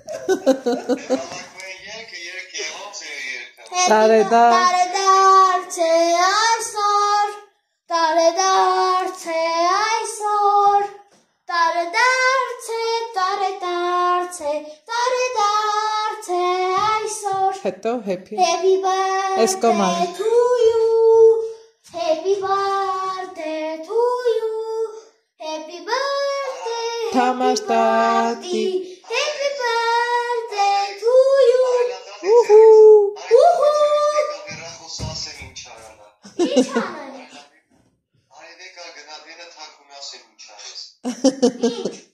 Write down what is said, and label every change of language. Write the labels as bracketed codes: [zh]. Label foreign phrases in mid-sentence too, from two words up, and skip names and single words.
[hy] Տարեդարձ է այսօր, տարեդարձ է այսօր, տարեդարձ է, տարեդարձ է, տարեդարձ է այսօր։ Հետո happy։ [en] Happy birthday to you, happy birthday to you, happy birthday, [hy] Թամար տատի։ [en] happy birthday to you։ [hy] Ինչ անեմ։ Արևեկա գնա դենը թակում ասեմ ինչ արես։ Ինչ։